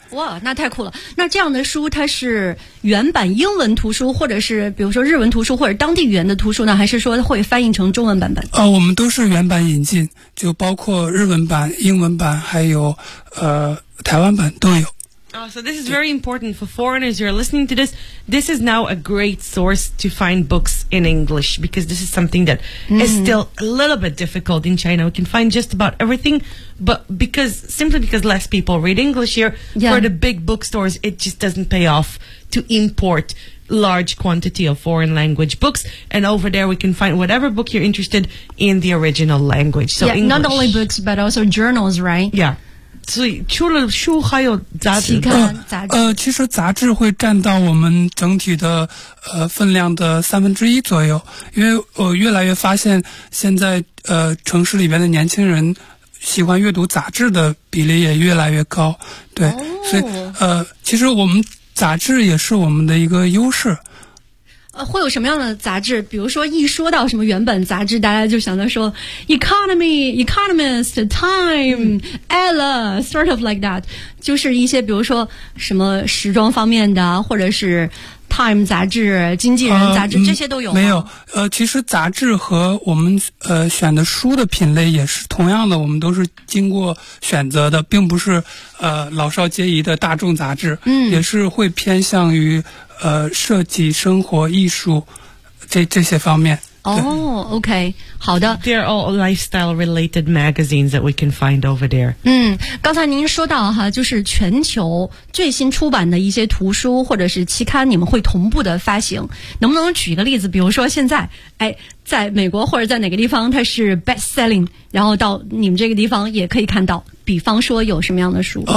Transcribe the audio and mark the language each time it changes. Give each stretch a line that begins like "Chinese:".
Chinese: 哇，那太酷了！那这样的书它是原版英文图书，或者是比如说日文图书，或者当地语言的图书呢？还是说会翻译成中文版本？我们都是原版引进，就包括日文版、英文版，还有台湾版都有。
English: Oh, so this is very important for foreigners. You're listening to this. This is now a great source to find books in English because this is something that、mm-hmm. is still a little bit difficult in China. We can find just about everything, but because less people read English here,、yeah. for the big bookstores, it just doesn't pay off to import large quantity of foreign language books. And over there, we can find whatever book you're interested in the original language. So yeah, not only books, but also journals, right?
Chinese: Yeah. 所以除了书还有杂志其实杂志会占到我们整体的分量的三分之一左右，因为我越来越发现现在城市里边的年轻人喜欢阅读杂志的比例也越来越高，对、哦、所以其实我们杂志也是我们的一个优势。会有什么样的杂志？比如说一说到什么原本杂志，大家就想到说 Economy, Economist, Time, Ella,
English: sort of like that.
Chinese: 就是一些比如说什么时装方面的，或者是 Time 杂志、经纪人杂志，这些都有吗？没有。其实杂志和我们选的书的品类也是同样的，我们都是经过选择的，并不是老少皆宜的大众杂志。嗯，也是会偏向于设计、生活、艺术这些方面。哦、OK, 好的。
English: They are all lifestyle related magazines that we can find over there.
Chinese: 嗯，刚才您说到哈，就是全球最新出版的一些图书或者是期刊，你们会同步的发行。能不能举一个例子？比如说现在，哎，在美国或者在哪个地方它是 best selling, 然后到你们这个地方也可以看到。比方说有什么样的书？